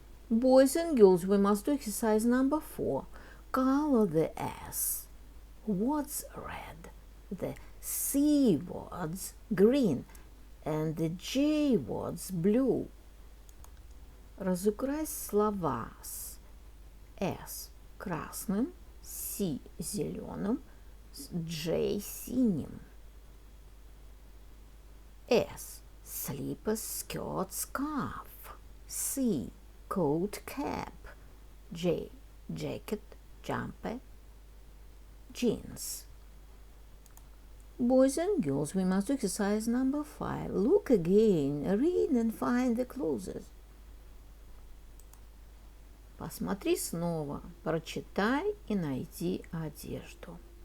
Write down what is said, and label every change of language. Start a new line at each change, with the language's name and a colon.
English: Boys and girls, we must do exercise number 4. Color the S words red, the C words green, and the J words blue.
Russian: Разукрась слова с S красным, C зеленым, с J синим.
English: S slipper, skirt, scarf. C coat, cap. J jacket, jumper, jeans. Boys and girls, we must do exercise number 5. Look again, read and find the clues.
Russian: Посмотри снова, прочитай и найди одежду.